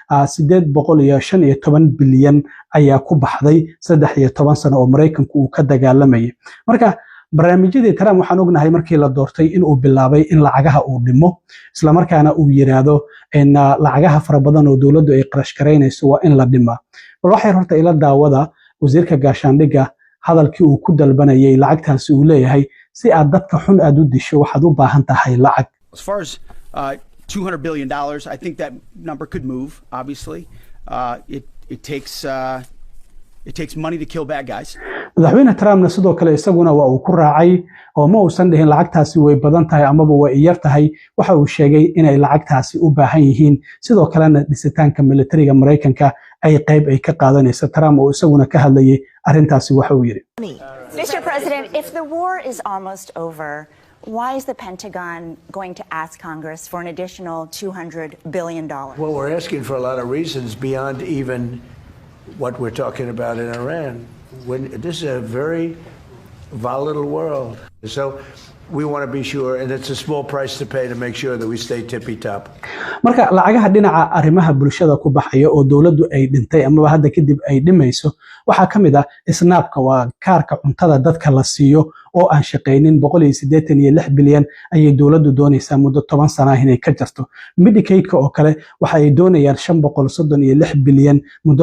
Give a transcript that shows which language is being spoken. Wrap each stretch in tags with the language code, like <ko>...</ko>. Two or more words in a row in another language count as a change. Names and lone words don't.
<so>815 bilyan ayaa ku baxday 13 sano oo Mareykanku uu ka dagaalamayay marka barnaamijyadii Trump waxaan ognahay markii la doortay in uu bilaabay in lacagaha uu dhimo isla markaana uu yiraahdo in lacagaha fara badan oo dawladdu ay qarash gareynayso waa in la dhima bal waxay horta ila daawada wasiirka gaashaandhiga hadalkii uu ku dalbanayay lacagtaasi uu leeyahay si aad dadka xun aad u disho waxaad u baahan tahay lacag</so> <en>as far as $200 billion I think that number could move obviously it takes money to kill bad guys</en> <so>madaxweyne Trumpna sidoo kale isaguna waa uu ku raacay oo ma uusan dhihin lacagtaasi way badan tahay amaba way yar tahay waxa uu sheegay inay lacagtaasi u baahan yihiin sidoo kalena dhisitaanka militariga Mareykanka ay qayb ay ka qaadanayso Trump oo isaguna ka hadlayay arrintaasi waxa uu yiri</so> <en>Mr. President, if the war is almost over, why is the Pentagon going to ask Congress for an additional $200 billion? Well, we're asking for a lot of reasons beyond even what we're talking about in Iran. This is a very volatile world. So we want to be sure, and it's a small price to pay to make sure that we stay tippy top.</en> <so>marka lacagaha dhinaca arrimaha bulshada ku baxaya oo dawladdu ay dhintay ama hadda kadib ay dhimayso waxa kamid ah isnaabka waa kaarka cuntada dadka la siiyo oo aan shaqeynin 186 bilyan ayay dawladdu doonaysaa muddo 10 sano inay ka jarto Medicaid-ka oo kale waxa ay doonayaan 536 bilyan muddo</so>